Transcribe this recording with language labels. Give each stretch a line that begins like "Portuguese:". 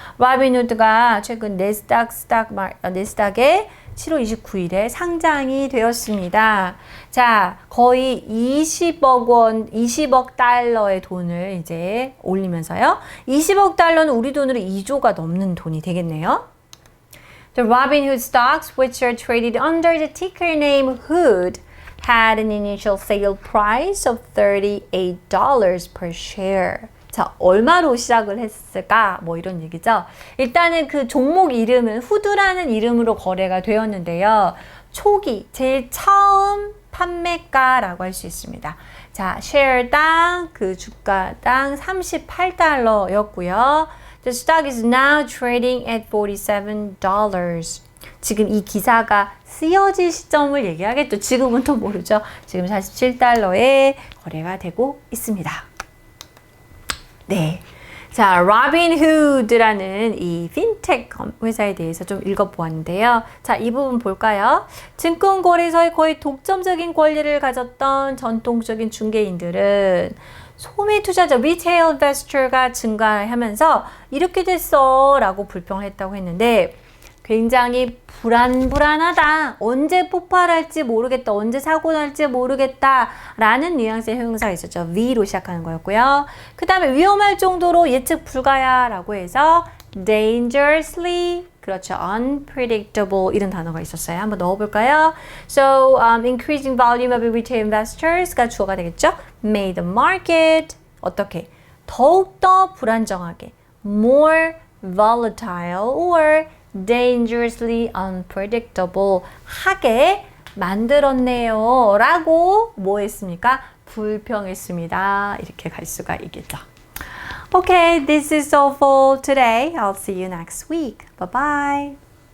Korean: 라빈후드가 최근 네스닥에 7월 29일에 상장이 되었습니다. 자, 거의 20억 달러의 돈을 이제 올리면서요. 20억 달러는 우리 돈으로 2조가 넘는 돈이 되겠네요.
English: The Robinhood stocks, which are traded under the ticker name HOOD, had an initial sale price of $38 per share.
Korean: 자, 얼마로 시작을 했을까? 뭐 이런 얘기죠. 일단은 그 종목 이름은 후드라는 이름으로 거래가 되었는데요. 초기, 제일 처음 판매가라고 할 수 있습니다. 자, 쉐어당, 그 주가당 $38였고요.
English: The stock is now trading at $47.
Korean: 지금 이 기사가 쓰여질 시점을 얘기하겠죠. 지금은 또 모르죠. 지금 $47에 거래가 되고 있습니다. 네. 자, 로빈후드라는 이 핀텍 회사에 대해서 좀 읽어보았는데요. 자, 이 부분 볼까요? 증권거래소의 거의 독점적인 권리를 가졌던 전통적인 중개인들은 소매 투자자, 리테일 인베스터가 증가하면서 이렇게 됐어 라고 불평을 했다고 했는데 굉장히 불안하다. 언제 폭발할지 모르겠다. 언제 사고 날지 모르겠다. 라는 뉘앙스의 형용사가 있었죠. V로 시작하는 거였고요. 그 다음에 위험할 정도로 예측 불가야 라고 해서 dangerously, 그렇죠. unpredictable 이런 단어가 있었어요. 한번 넣어볼까요?
English: So, increasing volume of retail investors가
Korean: 주어가 되겠죠.
English: Made the market
Korean: 어떻게? 더욱더 불안정하게
English: more volatile or dangerously unpredictable
Korean: 하게 만들었네요 라고 뭐 했습니까? 불평했습니다. 이렇게 갈 수가 있겠죠.
English: Okay, this is all for today. I'll see you next week. Bye-bye.